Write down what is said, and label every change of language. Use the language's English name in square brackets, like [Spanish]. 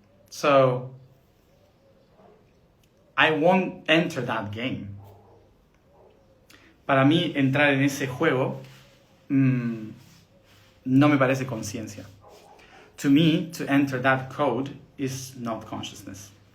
[English] So I won't enter that game. [Spanish] Para mí, entrar en ese juego no me parece conciencia. [English] To me, to enter that code is not consciousness.